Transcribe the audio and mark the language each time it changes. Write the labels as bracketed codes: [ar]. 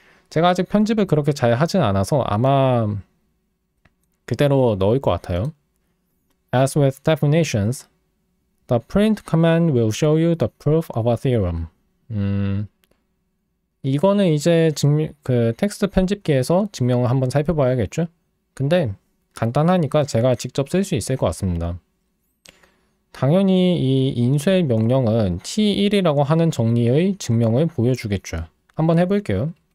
[ko] 제가 아직 편집을 그렇게 잘 하진 않아서 아마 그대로 넣을 것 같아요. [en] As with definitions, the print command will show you the proof of a theorem. [ko] 이거는 이제 그 텍스트 편집기에서 증명을 한번 살펴봐야겠죠? 근데 간단하니까 제가 직접 쓸 수 있을 것 같습니다. 당연히 이 인쇄 명령은 T1이라고 하는 정리의 증명을 보여주겠죠. 한번 해볼게요.